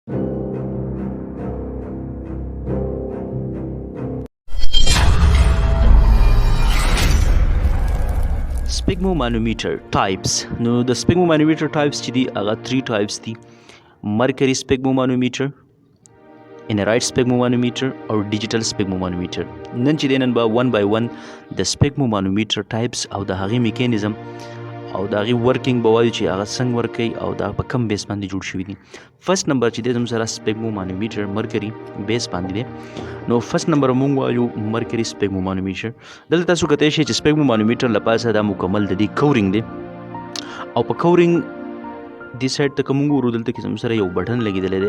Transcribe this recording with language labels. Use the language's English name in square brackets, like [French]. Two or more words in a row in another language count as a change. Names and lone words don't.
[English] Sphygmomanometer types. No, the sphygmomanometer types [Pashto] چې دي هغه [English] 3 types دي: Murcurry sphygmomanometer, Aneroid sphygmomanometer او digital sphygmomanometer. [Pashto] نن چې نن به [English] one by one [Pashto] د [English] sphygmomanometer types [Pashto] او د هغې میکانیزم او د هغې ورکینګ به وایو چې هغه څنګه ورک کوي او دا په کم بیس باندې جوړ شوي دي. [English] first number [Pashto] چې دی زموږ سره [English] sphygmomanometer Murcurry [Pashto] بیس باندې دی. نو [English] first number [Pashto] موږ وایو [English] Murcurry sphygmomanometer. [Pashto] دلته تاسو کتلی شئ چې sphygmomanometer له پاسه دا مکمل د دې کورینګ دی او په کورینګ دې سایډ ته که موږ ورو دلته کې زموږ سره یو بټن لګېدلی دی.